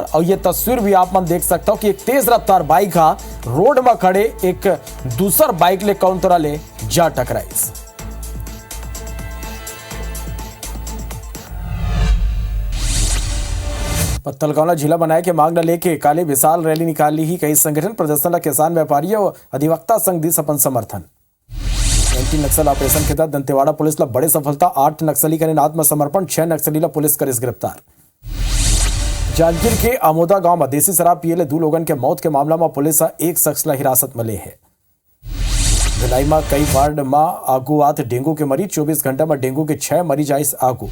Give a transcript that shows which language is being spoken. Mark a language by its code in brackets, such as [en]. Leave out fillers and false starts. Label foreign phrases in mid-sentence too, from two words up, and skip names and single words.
[hne] और ये तस्वीर भी आप मन देख सकते हो कि एक तेज रफ्तार बाइक हा रोड में खड़े एक दूसर बाइक ले कौन तरह ले जा टकराई। पत्थलगांव जिला बनाए के मांग न लेके काले विशाल रैली निकाली ही कई संगठन प्रदर्शन ला किसान व्यापारी और अधिवक्ता संघ दी अपन समर्थन। एंटी नक्सल ऑपरेशन के तहत दंतेवाड़ा पुलिस ला बड़े सफलता, 8 नक्सली करें आत्मसमर्पण, 6 नक्सली ला पुलिस करे गिरफ्तार। जांजगीर के आमोदा गांव में देसी शराब पिए ले 2 लोगों के मौत के मामला में पुलिस एक शख्स ला हिरासत में ले है। भिलाई में कई वार्ड में आगू आत डेंगू के मरीज, 24 घंटा में डेंगू के 6 मरीज आइस आगू।